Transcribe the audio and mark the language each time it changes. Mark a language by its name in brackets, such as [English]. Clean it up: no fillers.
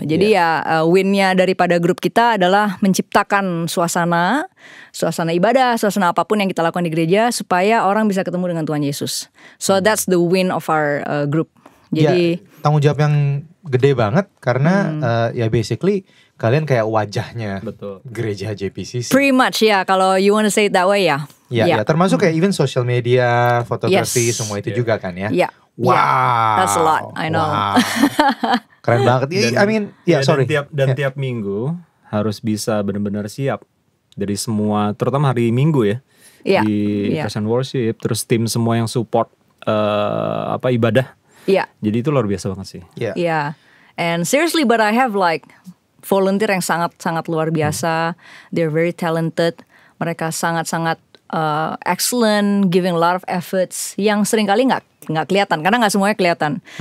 [Indonesian] Jadi win-nya daripada grup kita adalah menciptakan suasana ibadah, suasana apapun yang kita lakukan di gereja supaya orang bisa ketemu dengan Tuhan Yesus. [English] So that's the win of our group. [Indonesian] Jadi tanggung jawab yang gede banget karena ya basically kalian kayak wajahnya gereja JPCC. [English] Pretty much [Indonesian] kalau [English] you want to say it that way ya. [Indonesian] Ya, termasuk kayak [English] even social media, [Indonesian] fotografi semua itu juga kan ya. Wow, [English] that's a lot, I know. [Indonesian] Wow. Keren banget. Dan tiap minggu harus bisa benar-benar siap dari semua, terutama hari Minggu ya. Di Praise and Worship, terus tim semua yang support ibadah. Jadi itu luar biasa banget sih. [English] And seriously, but I have like volunteer [Indonesian] yang sangat luar biasa. [English] They're very talented. [Indonesian] Mereka sangat [English] excellent, giving a lot of efforts. [Indonesian] Yang seringkali nggak kelihatan karena nggak semuanya kelihatan.